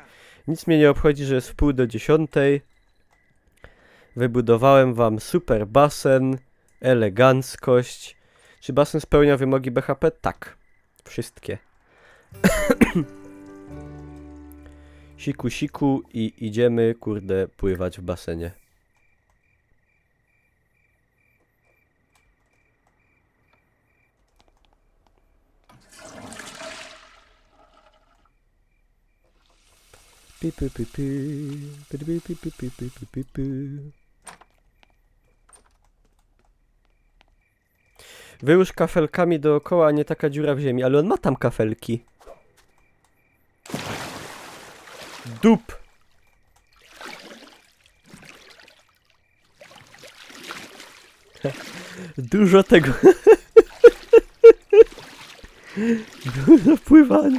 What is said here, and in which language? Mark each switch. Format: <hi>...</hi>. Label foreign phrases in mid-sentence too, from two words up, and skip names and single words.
<pl>Nic mnie nie obchodzi, że jest 9:30. Wybudowałem wam super basen, eleganckość. Czy basen spełnia wymogi BHP? Tak. Wszystkie. Siku, siku i idziemy, kurde, pływać w basenie. Pi, pi, pi, pi. Pi, pi, pi, pi, pi, pi, pi, pi. Wyłóż kafelkami dookoła, a nie taka dziura w ziemi, ale on ma tam kafelki. Dup! Dużo tego. Dużo pływania.</pl>